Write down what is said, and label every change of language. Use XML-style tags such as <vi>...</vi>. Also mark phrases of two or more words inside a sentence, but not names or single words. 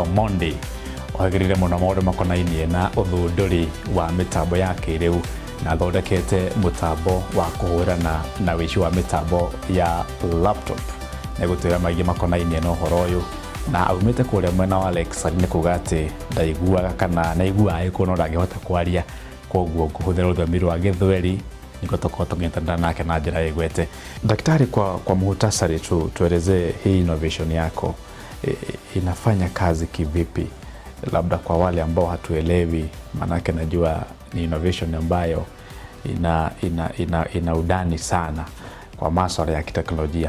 <ki>Mondi ohagirire muno maundu makonainie na uthunduri wa mitambo ya kiriu na thondekete mutambo wa kuhurana na wici wa mitambo ya laptop na gutwira maingi makonainie na uhoro uyu na aumite kuria mwena wa Alex ni kuga ati ndaiguaga kana naigua ikuno ndangihota kwaria koguo kuhuthira ruthambi rwa Githweri niko tokotong'etana nake na njira igwete.</ki> <sw>Daktari, kwa muhtasari tuelezee hii innovation yako inafanya kazi kivipi, labda kwa wale ambao hatuelewi, manake najua ni innovation ambayo ina udani sana kwa masuala ya kiteknolojia.</sw>